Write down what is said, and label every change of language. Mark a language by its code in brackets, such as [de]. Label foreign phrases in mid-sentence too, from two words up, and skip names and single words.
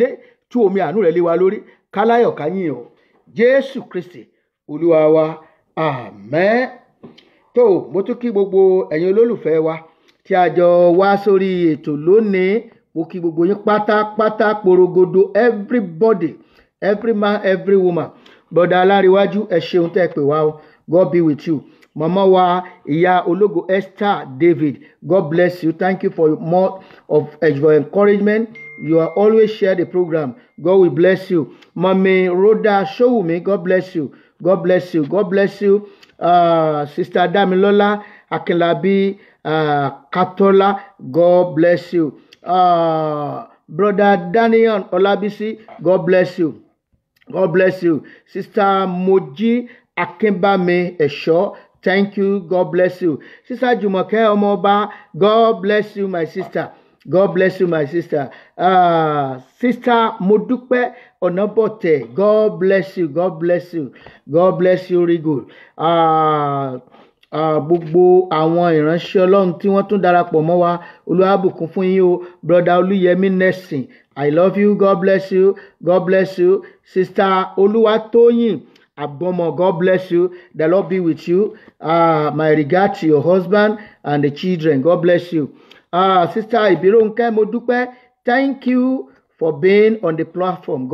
[yo] Tú omi àánú rẹ̀ lé wa lórí. Káláyọ̀ káyìn o. Jésù Kristi Olúwa wa, àmín. Tó mo tún kí gbogbo ẹ̀yin olólùfẹ́ wa tí a jọ wá sórí ètò lónìí. Mo kí gbogbo yín pátápátá porogodo, [en] everybody, every man, every woman. [yo] Bọ̀dá Aláríwájú, ẹ ṣeun tẹ́ pè wá o. [en] God be with you. [yo] Mama wa ìyá ológo [en] Esther David, God bless you. Thank you for more of your encouragement. You are always share the program. God will bless you. Mami Rhoda Showumi, God bless you. God bless you. God bless you. Sister Damilola Akinlabi, Katola, God bless you. Brother Daniel Olabisi, God bless you. God bless you. Sister Moji Akimbame Esho, thank you. God bless you. Sister Jumoke Omoba, God bless you, my sister. God bless you, my sister. Sister Modupe Onabote, God bless you. God bless you. God bless you, really good. [yo] Gbogbo àwọn ìránṣẹ́ Ọlọ́run tí wọ́n tún darapọ̀ mọ́ wa, Olúwa bùkún fún yín o. [en] Brother Olúyẹmí Nelson, I love you. God bless you. God bless you. Sister Oluwatoyin Agbomo, God bless you. The Lord be with you. My regard to your husband and the children. God bless you. Sister Ibironke Modupe, thank you for being on the platform.